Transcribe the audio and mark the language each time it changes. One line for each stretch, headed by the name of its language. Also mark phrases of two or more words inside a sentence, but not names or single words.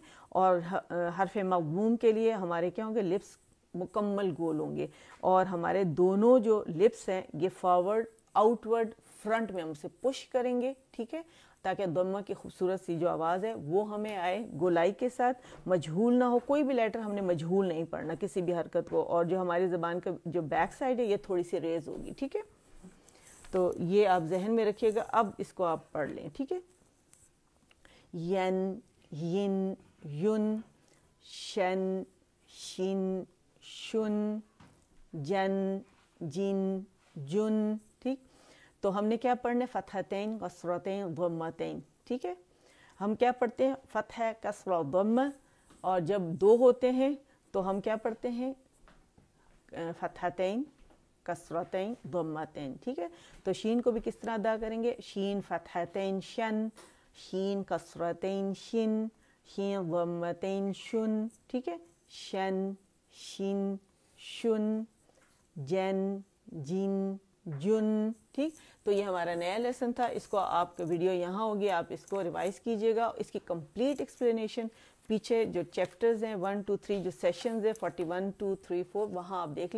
Urdu: اور حرف مغموم کے لیے ہمارے کیا ہوں گے، لپس مکمل گول ہوں گے، اور ہمارے دونوں جو لپس ہیں یہ
English: forward outward front
Urdu: میں ہم اسے پش کریں گے، ٹھیک ہے، تاکہ ضمہ کی خوبصورت سی جو آواز ہے وہ ہمیں آئے گولائی کے ساتھ، مجہول نہ ہو. کوئی بھی لیٹر ہم نے مجہول نہیں پڑھنا کسی بھی حرکت کو. اور جو ہماری زبان کا جو
English: back side
Urdu: ہے یہ تھوڑی سی ریز ہوگی، ٹھیک ہے. تو یہ آپ ذہن میں رکھیے گا. اب اس کو آپ پڑھ لیں، ٹھیک ہے.
Arabic: ین، ین، یون، شن، شن، شن، جن، جن، جن، ٹھیک.
Urdu: تو ہم نے کیا پڑھنا ہے، فتحتین، کسرتین، ضمتین، ٹھیک ہے. ہم کیا پڑھتے ہیں، فتح، کسرہ، ضمہ. اور جب دو ہوتے ہیں تو ہم کیا پڑھتے ہیں، فتحتین، کسرتین، ضمتین، ٹھیک ہے. تو شین کو بھی کس طرح ادا کریں گے، شین فتحتین شن، شین کسرتین شن، شین ضمتین شن، ٹھیک ہے.
Arabic: شن، شن، شن، جن، جن، جن، ٹھیک.
Urdu: تو یہ ہمارا نیا لیسن تھا. اس کو آپ کا ویڈیو یہاں ہوگی، آپ اس کو ریوائز کیجئے گا. اس کی
English: complete explanation
Urdu: پیچھے جو چیپٹرز ہیں 1 2 3 جو سیشنز ہیں 41 2 3 4 وہاں آپ دیکھ لیں.